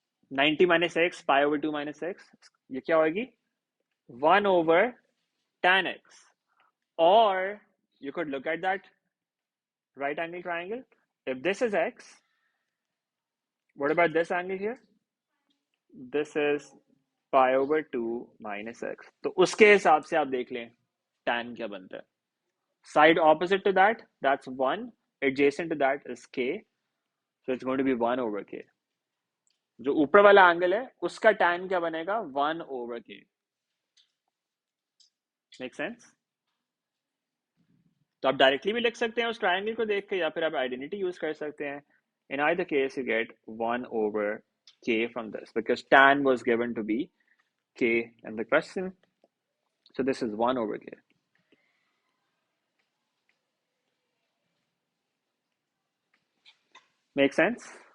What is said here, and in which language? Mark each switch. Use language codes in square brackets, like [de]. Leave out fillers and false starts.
[en] 90 minus x, pi over 2 minus x. [hi] ये क्या होगी? [en] 1 over tan x. Or you could look at that right angle triangle. If this is x, what about this angle here? This is pi over 2 minus x. [hi] तो उसके हिसाब से आप देख लें tan क्या बनता है. [en] Side opposite to that, that's 1. Adjacent to that is k. So it's going to be 1 over k. [hi] जो ऊपर वाला एंगल है उसका tan क्या बनेगा? [en] 1 over k. Make sense? [hi] तो आप डायरेक्टली भी लिख सकते हैं उस ट्रायंगल को देख के, या फिर आप आइडेंटिटी यूज कर सकते हैं. [en] In either case, you get 1 over k from this because tan was given to be k in the question. So this is 1 over k. Make sense?